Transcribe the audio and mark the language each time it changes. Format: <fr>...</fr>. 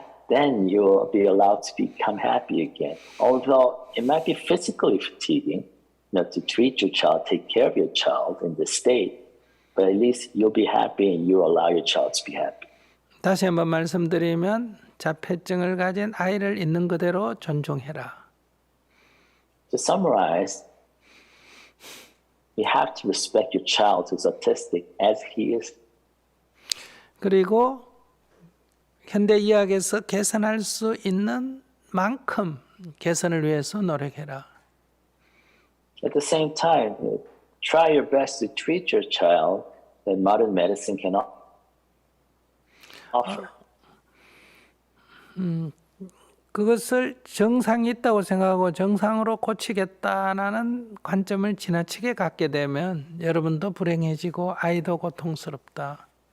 <en>Then you'll be allowed to become happy again. Although it might be physically fatiguing, to treat your child, take care of your child in this state, but at least you'll be happy and you'll allow your child to be happy.</en> <ko>다시 한번 말씀드리면 자폐증을 가진 아이를 있는 그대로 존중해라.</ko> <en>To summarize, you have to respect your child who's autistic as he is.</en> <ko>그리고 현대 의학에서 개선할 수 있는 만큼 개선을 위해서 노력해라.</ko> <en>At the same time, try your best to treat your child that modern medicine cannot offer.</en> <ko>그것을 정상이 있다고 생각하고 정상으로 고치겠다는 관점을 지나치게 갖게 되면 여러분도 불행해지고 아이도 고통스럽다.</ko>